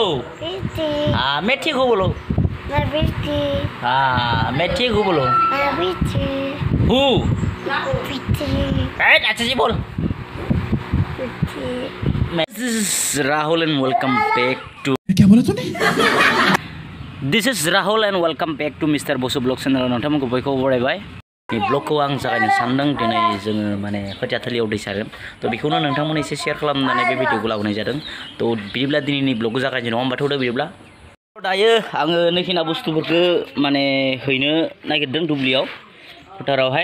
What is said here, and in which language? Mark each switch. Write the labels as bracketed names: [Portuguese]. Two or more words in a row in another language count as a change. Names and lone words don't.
[Hindi] हाँ मैं ठीक हूँ बोलो। हाँ मैं ठीक हूँ बोलो। हूँ। अच्छा जी बोल। [English] Rahul and welcome back to. [Hindi] क्या बोला तूने? [English] this is Rahul and welcome back to Mister Basu vlog channel. [Bodo] नोंथांमोनखौ बयखौ बरायबाय। ब्लगखौ आं जागायनो सानदों। दिनै जोङो माने खोथिया थिलियाव दै सारगोन। थ' बेखौनो नोंथांमोन एसे शेयार खालामनानै बे भिडिअखौ लाबोनाय जादों। थ' बिदिब्ला दिनैनि ब्लगखौ जागायनो नङा होमबा थौदो बिदिब्ला। दायो आङो नैखिना बुस्थुफोरखौ माने हैनो नागिरदों दुब्लियाव फोथारावहाय।